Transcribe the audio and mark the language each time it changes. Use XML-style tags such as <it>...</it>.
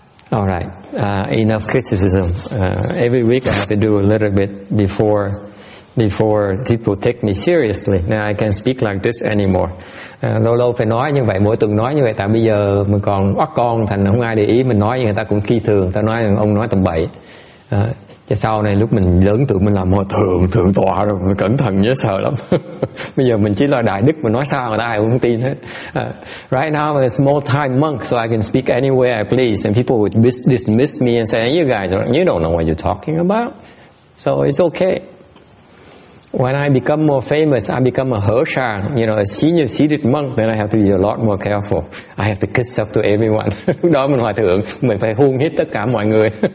<en>All right. Enough criticism. Every week I have to do a little bit before people take me seriously. Now I can't speak like this anymore.</en> <vi>Lâu lâu phải nói như vậy, mỗi tuần nói như vậy, tại bây giờ mình còn bắt con thành không ai để ý, mình nói người ta cũng khi thường, ta nói ông nói tầm bậy. Chứ sau này lúc mình lớn tuổi mình làm thượng tọa rồi, mình cẩn thận nhớ sợ lắm. Bây giờ mình chỉ là đại đức, mình nói sao người ta ai cũng không tin hết.</vi> <en>Right now I'm a small time monk, so I can speak anywhere I please, and people would dismiss me and say, you guys, you don't know what you're talking about. So it's okay. When I become more famous, I become a Hershang, a senior seated monk, then I have to be a lot more careful. I have to kiss up to everyone.</en> <vi>Lúc đó mình hòa thượng, mình phải hôn hít tất cả mọi người.</vi>